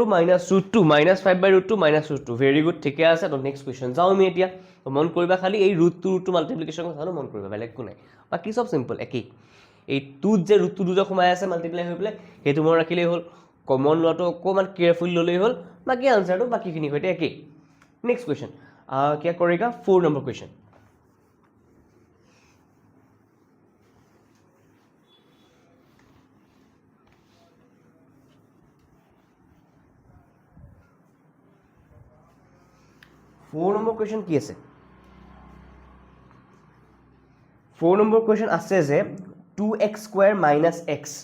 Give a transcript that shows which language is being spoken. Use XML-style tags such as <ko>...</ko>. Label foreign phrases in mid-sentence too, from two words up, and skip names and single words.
<as>-√2 -5/√2 -√2</as> <en>very good</en> <as>ঠিকে আছে তো</as> <en>next question</en> <as>যাওঁ আমি এতিয়া তো মন কৰিবা খালি এই √2 মাল্টিপ্লিকেশ্যন কথাটো মন কৰিবা বেলেগ একো নাই বাকি সব সিম্পল একেই এই 2 যে √2 দুটা সোমাই আছে মাল্টিপ্লাই হৈ পেলাই সেইটো মন ৰাখিলেই হ'ল কমন লোৱাটো অকণমান কেয়াৰফুলি ল'লেই হ'ল বাকি আনসাৰটো বাকিখিনিৰ সৈতে একেই</as> <en>next question</en> <hi>क्या करेगा 4 नंबर क्वेश्चन</hi> <as>কি আছে 4 নম্বৰ क्वेश्चन আছে যে 2x² - x</as>